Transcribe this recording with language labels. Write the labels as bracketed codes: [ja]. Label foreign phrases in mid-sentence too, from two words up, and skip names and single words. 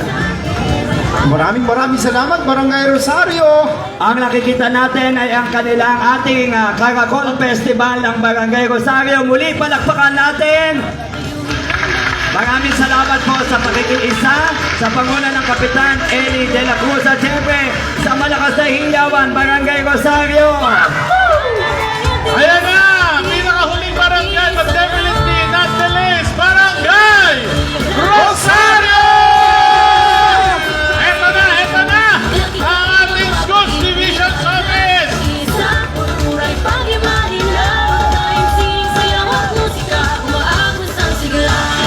[tl] Maraming salamat, Barangay Rosario. Ang nakikita natin ay ang kanilang ating Caracol Festival ng Barangay Rosario. Muli palakpakan natin. Maraming salamat po sa pakikiisa sa panguna ng Kapitan Eli de la Cruz at siyempre sa malakas na hiyawan, Barangay Rosario. Ayan na! Pinakahuling barangay, [en] but definitely not the least, [tl] Barangay Rosario! Eto na! Ang ating Schools Division Office! Muray pag-imaginaw, tayong sining sayaw at musika, umaagos ang sigla.